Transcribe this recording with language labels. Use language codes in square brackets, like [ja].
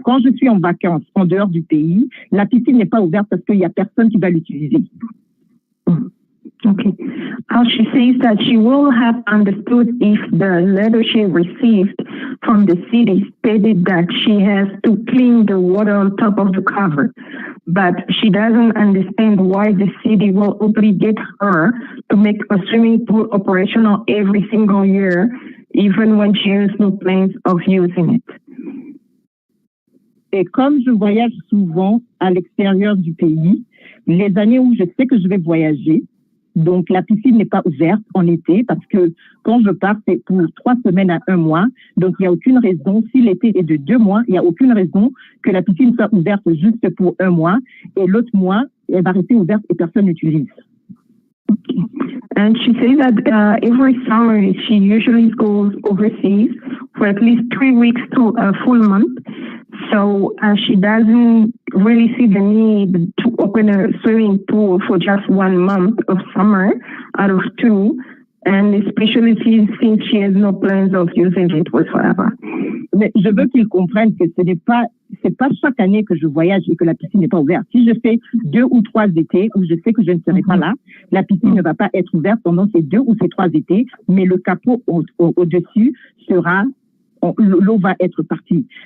[fr] Quand je suis en vacances en dehors du pays, la piscine n'est pas ouverte parce qu'il n'y a personne qui va l'utiliser. [en] Okay. She says that she will have understood if the letter she received from the city stated that she has to clean the water on top of the cover, but she doesn't understand why the city will obligate her to make a swimming pool operational every single year, even when she has no plans of using it. [fr] Et comme je voyage souvent à l'extérieur du pays, les années où je sais que je vais voyager, donc la piscine n'est pas ouverte en été parce que quand je pars, c'est pour 3 semaines à 1 mois. Donc, il n'y a aucune raison, si l'été est de 2 mois, il n'y a aucune raison que la piscine soit ouverte juste pour 1 mois et l'autre mois, elle va rester ouverte et personne n'utilise. [en] Okay. And she says that every summer she usually goes overseas for at least 3 weeks to a full month. So she doesn't really see the need to open a swimming pool for just 1 month of summer out of 2, and especially since she has no plans of using it whatsoever. [fr] Mais je veux qu'ils comprennent que c'est pas chaque année que je voyage et que la piscine n'est pas ouverte. Si je fais 2 ou 3 étés où je sais que je ne serai pas là, la piscine ne va pas être ouverte pendant ces 2 ou ces 3 étés, mais le capot au-dessus sera, l'eau va être partie.